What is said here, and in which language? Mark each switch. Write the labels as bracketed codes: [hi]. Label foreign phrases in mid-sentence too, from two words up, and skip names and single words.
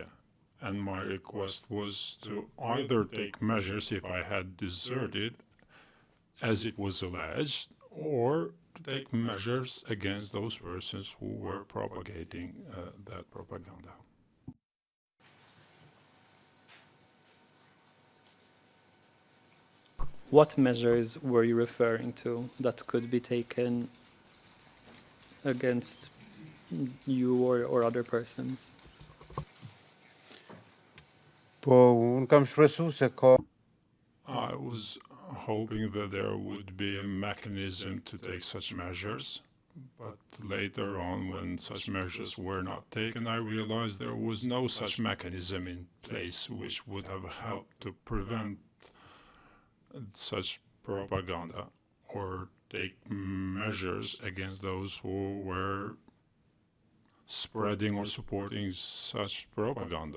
[en] And my request was to either take measures if I had deserted, as it was alleged, or to take measures against those persons who were propagating that propaganda. What measures were you referring to that could be taken against you or other persons? [sq] po unë kam shpresu se ka [en] I was hoping that there would be a mechanism to take such measures, but later on, when such measures were not taken, I realized there was no such mechanism in place which would have helped to prevent such propaganda or take measures against those who were spreading or supporting such propaganda.